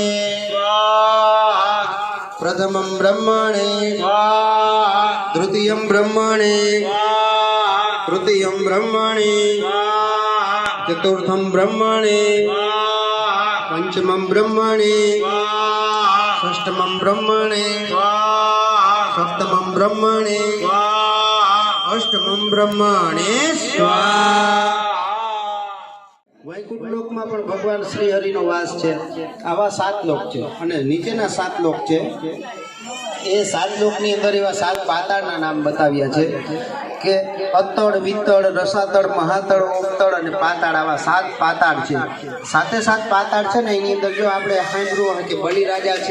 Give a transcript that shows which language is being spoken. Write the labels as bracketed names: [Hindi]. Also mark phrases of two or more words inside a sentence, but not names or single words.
[Sanskrit] प्रथमं ब्रह्मणे द्वितीयं ब्रह्मणे तृतीयं ब्रह्मणे चतुर्थं ब्रह्मणे पंचमं ब्रह्मणे षष्ठमं ब्रह्मणे सप्तमं ब्रह्मणे अष्टमं ब्रह्मणे स्वाहा [Gujarati] વૈકુંઠ લોકમાં પણ ભગવાન શ્રી હરિનો વાસ છે આવા 7 લોક છે અને નીચેના 7 લોક છે એ 7 લોકની અંદર એવા 7 પાતાળના નામ બતાવ્યા છે કે અતળ વિતળ રસાતળ મહાતળ ઓમતળ અને પાતાળ આવા 7 પાતાળ છે સાથે 7 પાતાળ છે ને એની અંદર જો આપણે સાંભળ્યું હોય કે બલિરાજા છે